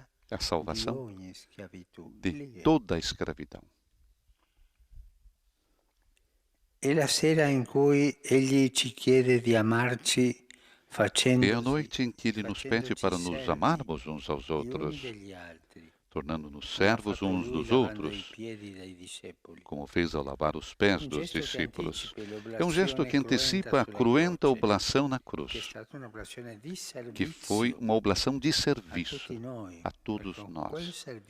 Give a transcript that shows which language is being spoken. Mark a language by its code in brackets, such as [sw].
[pt] A salvação de toda a escravidão. [it] è la sera in cui Egli ci chiede di amarci [pt] É a noite em que Ele nos pede para nos amarmos uns aos outros, tornando-nos servos uns dos outros, como fez ao lavar os pés dos discípulos. É um gesto que antecipa a cruenta oblação na cruz, que foi uma oblação de serviço a todos nós.